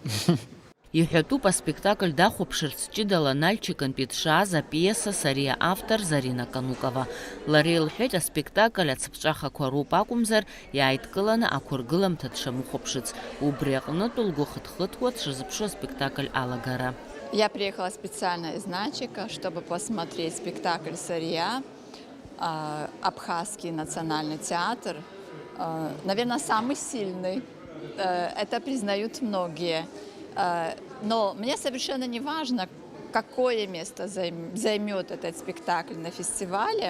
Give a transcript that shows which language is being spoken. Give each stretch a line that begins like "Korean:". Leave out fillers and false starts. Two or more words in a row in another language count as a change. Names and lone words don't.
Abkhazian: Иҳәатәуп аспектакль дахәаԥшырц ҷыдала Нальчикынтәи дшааз апиеса Сариа автор Зарина Канукова. Лара илҳәеит, аспектакль ацыԥҵәахақәа руп акәымзар, иааидкыланы ақәыргыламҭа дшамыхәаԥшыц. Убри аҟнытә лгәы хыҭхыҭуа дшазыԥшу аспектакль алагара.
Russian: Я приехала специально из Нальчика, чтобы посмотреть спектакль «Сария», Абхазский национальный театр. Наверное, самый сильный. Это признают многие. Но мне совершенно не важно, какое место займет этот спектакль на фестивале.